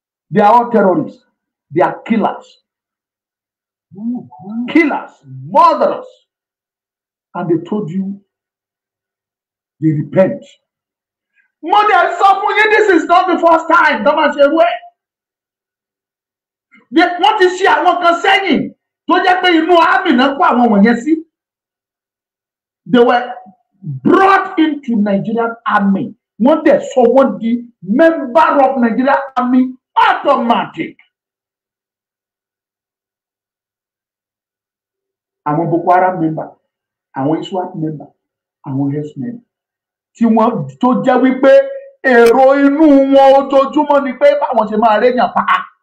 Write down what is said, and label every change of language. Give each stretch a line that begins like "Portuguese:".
English: They are all terrorists. They are killers. Killers, murderers. And they told you they repent. Mother, this is not the first time. Don't say where.
Yoruba: Wọ́n ti ṣe àwọn kan sẹ́yìn tó jẹ́ pé inú àmì náà kó àwọn wọ̀nyẹn sí.
English: They were brought into Nigerian army.
Yoruba: Wọ́n dẹ̀ sọ wọ́n di
English: member of Nigerian army automatic.
Yoruba: Àwọn Boko Haram member, àwọn ISWAP member, àwọn herdsmen tí wọ́n tó jẹ́ wípé èrò inú wọn ojoojúmọ́ ni pé báwọn ṣe máa réyàn pa á.